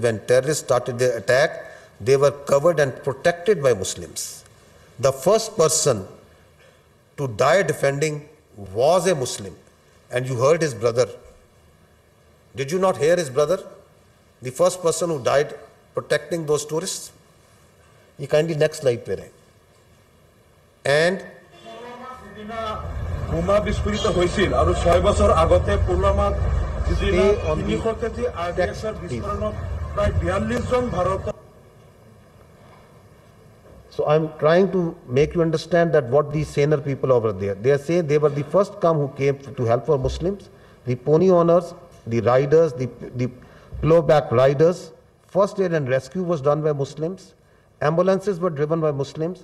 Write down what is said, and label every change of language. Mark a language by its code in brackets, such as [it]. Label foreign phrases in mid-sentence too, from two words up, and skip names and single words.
[en] When terrorists started their attack, they were covered and protected by Muslims. The first person to die defending was a Muslim, and you heard his brother. Did you not hear his brother? The first person who died protecting those tourists. [hi] ये [en] kindly next slide [hi] पे रहें। [en] and [as] বোমা বিস্ফোরিত হৈছিল আৰু 6 বছৰ আগতে পুলৱামাত যিদিনা 300 কেজি আৰডিএক্সৰ বিস্ফোৰণত প্ৰায় 42 জন ভাৰতীয়। [en] So I'm trying to make you understand that what these saner people over there, they are saying they were the first who came to help for Muslims, the pony owners, the riders, the ploughback riders. First aid and rescue was done by Muslims. Ambulances were driven by Muslims.